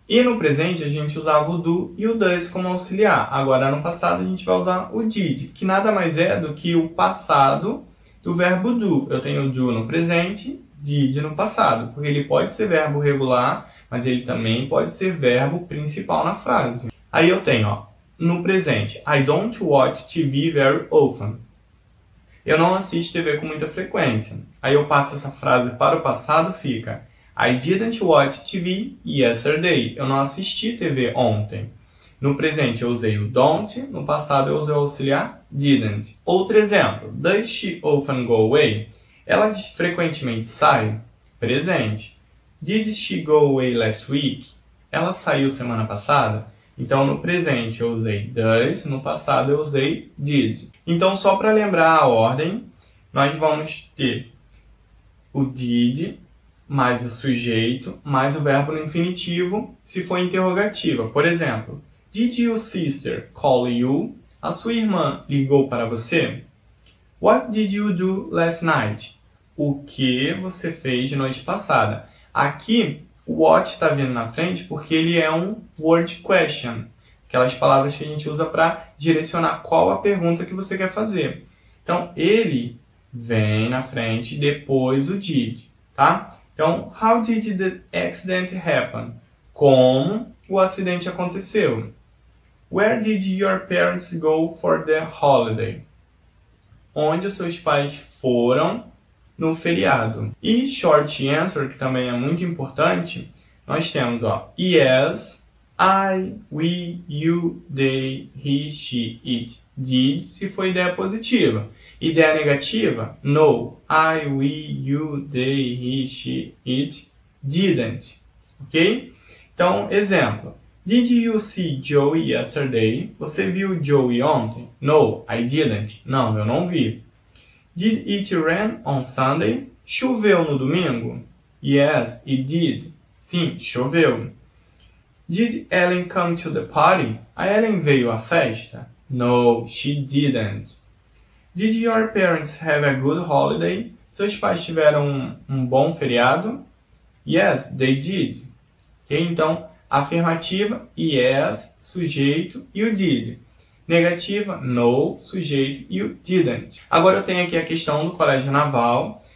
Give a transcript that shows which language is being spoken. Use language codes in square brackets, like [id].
[pt] E no presente a gente usava o do e o does como auxiliar. Agora no passado a gente vai usar o did, que nada mais é do que o passado do verbo do. Eu tenho do no presente, did no passado, porque ele pode ser verbo regular, mas ele também pode ser verbo principal na frase. Aí eu tenho, ó, no presente, [en] I don't watch TV very often. [pt] Eu não assisto TV com muita frequência. Aí eu passo essa frase para o passado, fica [en] I didn't watch TV yesterday. [pt] Eu não assisti TV ontem. No presente eu usei o don't, no passado eu usei o auxiliar didn't. Outro exemplo, [en] does she often go away? [pt] Ela frequentemente sai? Presente. [en] Did she go away last week? [pt] Ela saiu semana passada? Então no presente eu usei does, no passado eu usei did. Então só para lembrar a ordem, nós vamos ter o did mais o sujeito mais o verbo no infinitivo se for interrogativa. Por exemplo, [en] did your sister call you? [pt] A sua irmã ligou para você? [en] What did you do last night? [pt] O que você fez noite passada? Aqui, o what está vindo na frente porque ele é um word question. Aquelas palavras que a gente usa para direcionar qual a pergunta que você quer fazer. Então, ele vem na frente depois o did, tá? [en] Então, how did the accident happen? [pt] Como o acidente aconteceu? [en] Where did your parents go for the holiday? [pt] Onde os seus pais foram no feriado? E short answer, que também é muito importante, nós temos [en] yes, I, we, you, they, he, she, it, did, [pt] se for ideia positiva. Ideia negativa, [en] no, I, we, you, they, he, she, it, didn't. [pt] Ok? Então, exemplo. [en] Did you see Joey yesterday? [pt] Você viu Joey ontem? [en] No, I didn't. [pt] Não, eu não vi. [en] Did it rain on Sunday? [pt] Choveu no domingo? [en] Yes, it did. [pt] Sim, choveu. [en] Did Ellen come to the party? [pt] A Ellen veio à festa? [en] No, she didn't. Did your parents have a good holiday? [pt] Seus pais tiveram um bom feriado? [en] Yes, they did. Okay? [pt] Então, afirmativa, yes, sujeito e o did. Negativa, no, sujeito e o didn't. Agora eu tenho aqui a questão do Colégio Naval.